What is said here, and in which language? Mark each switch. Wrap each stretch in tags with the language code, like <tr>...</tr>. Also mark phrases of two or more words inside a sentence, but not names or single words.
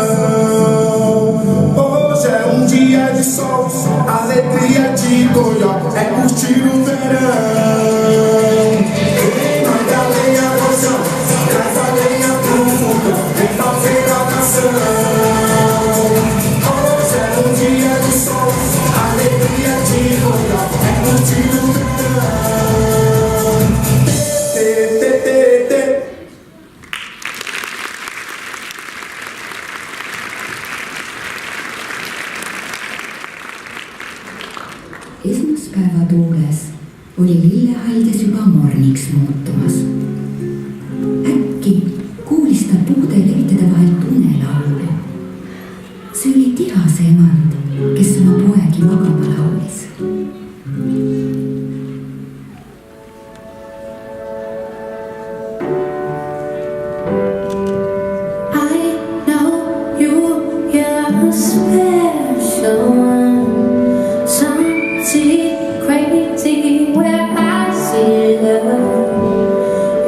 <pt>Hoje é dia de sol, alegria de Goió, é curtir o verão. Manda a lenha, rojão, traz a lenha pro fogão, primavera maçã. Hoje é dia de sol, alegria de Goió, é curtir o verão.</pt> <et>Esmaspäeva tuules oli lillehaljas juba morniks muutumas. Äkki kuulis ta puude lehtede vahelt unelaulu. See oli Tihase emand, kes oma poegi magama laulis.</et> <en>I know you're a special one. Something crazy where I see love.</en>